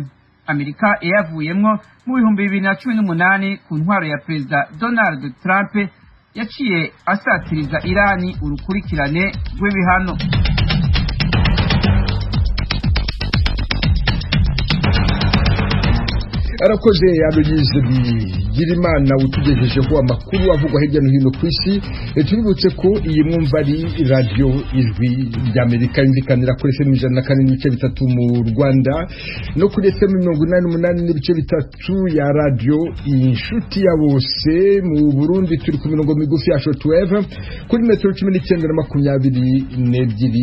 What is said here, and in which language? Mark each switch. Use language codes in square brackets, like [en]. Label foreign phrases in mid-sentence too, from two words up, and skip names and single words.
[rn] Amerika yavuyemwo mu 2018 ku ntwaro ya perezida Donald Trump yaciye asatiriza Irani urukurikirane rw'ibihano. arakoze Aloyize Bigirimana utugejejeho amakuru avugwa hirya no hino ku isi. Tubibutse ko iyi mwumva ari radio Ijwi ry'Amerika yumvikanira kuri FM 104.3 mu Rwanda no kuri FM 88.3 ya radio Inshuti ya Bose. Mu Burundi turi ku mirongo migufi ya shortwave kuri metero 19:22.